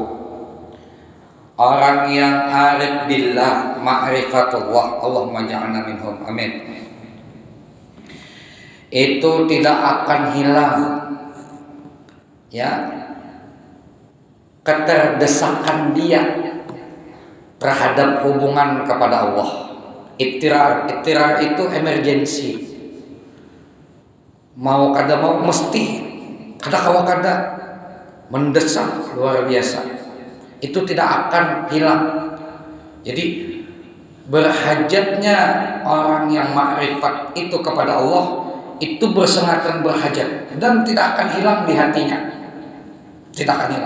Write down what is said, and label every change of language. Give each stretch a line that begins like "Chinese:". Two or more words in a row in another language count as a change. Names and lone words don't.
Indonesian: Orang yang
Arabic: عارف بالله,
Indonesian: ma'rifatullah,
Arabic: اللهم اجعلنا منهم,
Indonesian: amin, itu tidak akan hilang ya keterdesakan dia terhadap hubungan kepada Allah. Ittirar itu emergency,
Banjar: mau kada mau mesti, kada kawa kada,
Indonesian: mendesak luar biasa. Itu tidak akan hilang. Jadi berhajatnya orang yang makrifat itu kepada Allah itu bersengatan berhajat dan tidak akan hilang di hatinya, tidak akan hilang.